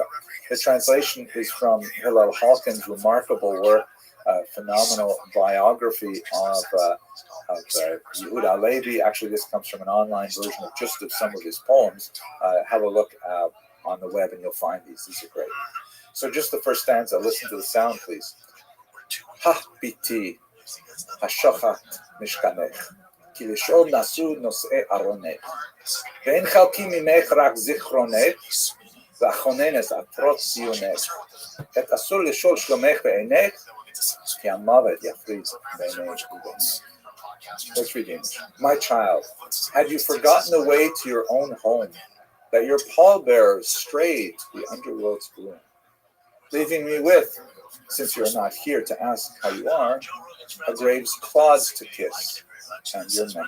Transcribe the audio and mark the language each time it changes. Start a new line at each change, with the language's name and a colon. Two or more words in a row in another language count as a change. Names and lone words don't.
English: The translation is from Hillel Halkin's remarkable work, phenomenal biography of Yehuda Halevi. Actually, this comes from an online version of just of some of his poems. Have a look on the web and you'll find these. These are great. So just the first stanza, listen to the sound, please.
Hebrew: הבתי, השוכחת משכנך, כי לשאול נסו נושאי ארונך, ואין חלקי ממך רק זכרונך, ואחונן עטרות ציונך, עת אסור לשאול שלומך ועינך, כי המות יפריד ועינך ובינך.
English: Let's read the English. My child, had you forgotten the way to your own home, that your pallbearers strayed to the underworld's gloom, leaving me with, since you are not here to ask how you are, a grave's clods to kiss, and your memory.